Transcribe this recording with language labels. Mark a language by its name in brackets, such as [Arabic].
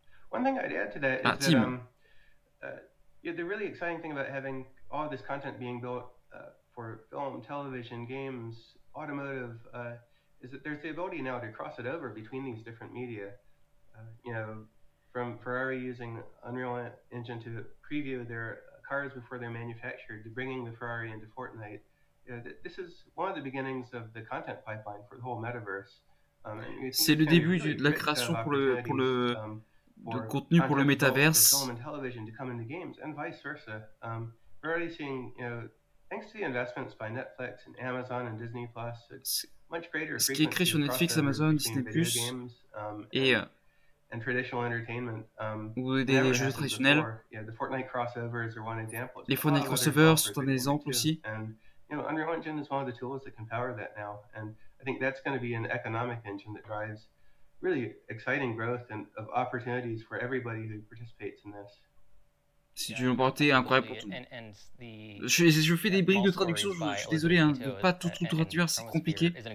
[English] One thing I'd add to that is that the really exciting thing about having all of this content being built for film, television, games, automotive, is that there's the ability now to cross it over between these different media. From Ferrari using Unreal Engine to preview their cars before they're manufactured, to bringing the Ferrari into Fortnite. This is one of the beginnings of the content pipeline for the whole metaverse. [French] C'est le début de la création pour le contenu pour le métaverse. [English] Film and television to come into games, and vice versa. We're already seeing, thanks to the investments by Netflix and Amazon and Disney Plus, it's much greater. [French] Ce qui est créé sur Netflix, Amazon, Disney Plus et [English] and traditional entertainment. [French] Ou des jeux traditionnels. [English] The Fortnite crossovers are one example. [French] Les Fortnite crossovers sont un exemple aussi. [English] And Unreal Engine is one of the tools that can power that now, and I think that's going to be an economic engine that drives really exciting growth and of opportunities for everybody who participates in this. [French] C'est une opportunité incroyable pour tout le monde. Je fais des briques de traduction, je suis désolé, hein, de pas tout traduire, c'est compliqué.